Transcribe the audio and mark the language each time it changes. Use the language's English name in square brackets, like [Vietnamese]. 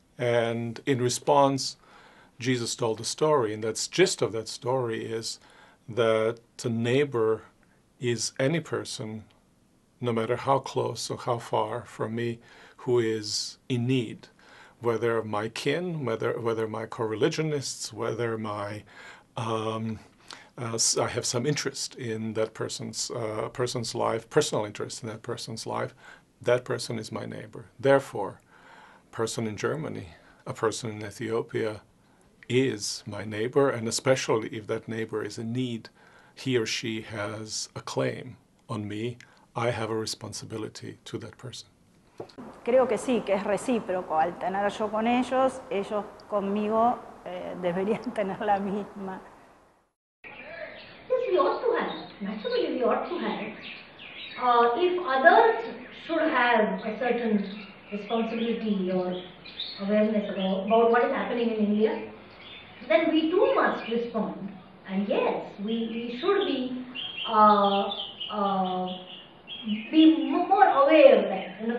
[English] And in response, Jesus told a story, and the gist of that story is that a neighbor is any person, no matter how close or how far from me, who is in need, whether my kin, whether my co-religionists, whether my I have some interest in that person's life, personal interest in that person's life, that person is my neighbor. Therefore, a person in Germany, a person in Ethiopia is my neighbor, and especially if that neighbor is in need, he or she has a claim on me. I have a responsibility to that person. [Spanish] Creo que sí, que es recíproco. Al tener yo con ellos, ellos conmigo deberían tener la misma. [English] Yes, we ought to have. Naturally, we ought to have. If others should have a certain responsibility or awareness about what is happening in India, then we too must respond. And yes, we should be more aware that.